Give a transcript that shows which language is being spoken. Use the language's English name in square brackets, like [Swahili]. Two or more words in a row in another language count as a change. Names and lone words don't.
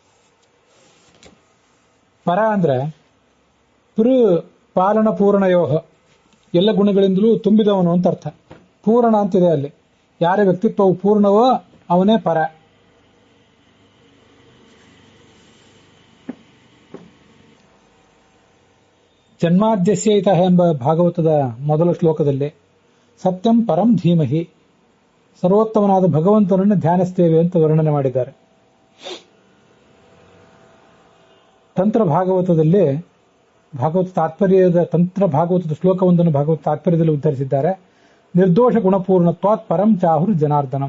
[Kannada] ಪರ ಅಂದ್ರೆ [Sanskrit] ಪೃ ಪಾಲನ ಪೂರ್ಣಯೋಹ, [Kannada] ಎಲ್ಲ ಗುಣಗಳಿಂದಲೂ ತುಂಬಿದವನು ಅಂತ ಅರ್ಥ. ಪೂರ್ಣ ಅಂತಿದೆ ಅಲ್ಲಿ. ಯಾರ ವ್ಯಕ್ತಿತ್ವವು ಪೂರ್ಣವೋ ಅವನೇ ಪರ. [Sanskrit] ಜನ್ಮಾದ್ಯಸ್ಯ ಇತಃ [Kannada] ಎಂಬ ಭಾಗವತದ ಮೊದಲ ಶ್ಲೋಕದಲ್ಲಿ [Sanskrit] ಸತ್ಯಂ ಪರಂ ಧೀಮಹಿ, [Kannada] ಸರ್ವೋತ್ತಮನಾದ ಭಗವಂತನನ್ನು ಧ್ಯಾನಿಸ್ತೇವೆ ಅಂತ ವರ್ಣನೆ ಮಾಡಿದ್ದಾರೆ. ತಂತ್ರ ಭಾಗವತದಲ್ಲಿ ಭಾಗವತ ತಾತ್ಪರ್ಯದ ತಂತ್ರ ಭಾಗವತದ ಶ್ಲೋಕವೊಂದನ್ನು ಭಾಗವತ ತಾತ್ಪರ್ಯದಲ್ಲಿ ಉದ್ಧರಿಸಿದ್ದಾರೆ. [Sanskrit] ನಿರ್ದೋಷ ಗುಣಪೂರ್ಣತ್ವಾತ್ ಪರಂ ಚಾಹುರ್ ಜನಾರ್ದನಂ.